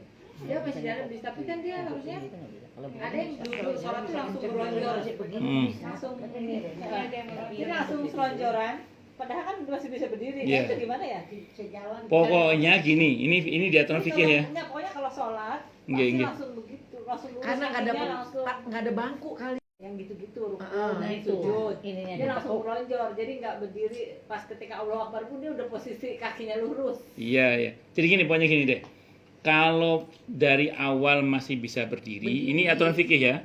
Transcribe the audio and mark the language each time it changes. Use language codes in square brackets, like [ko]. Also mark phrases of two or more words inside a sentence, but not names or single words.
[id] Dia masih dalam bis, tapi kan dia harusnya ada yang duduk sholat tuh langsung berlonjor. Langsung dia langsung selonjoran. Padahal kan masih bisa berdiri. Iya. Itu gimana ya? Sejalan. Pokoknya gini, ini di aturan fikih ya. Enggak, pokoknya kalau sholat Nggih, pasti nggih. langsung begitu, langsung lurus Karena kakinya langsung nggak ada bangku kali. yang gitu-gitu ruku, Ah, naik itu. sujud. Ininya Dia ditekuk. langsung melonjor, jadi nggak berdiri pas ketika [ar] Allahu Akbar [id] pun dia udah posisi kakinya lurus. Iya, ya. Jadi gini, pokoknya gini deh. Kalau dari awal masih bisa berdiri, ini aturan fikih ya.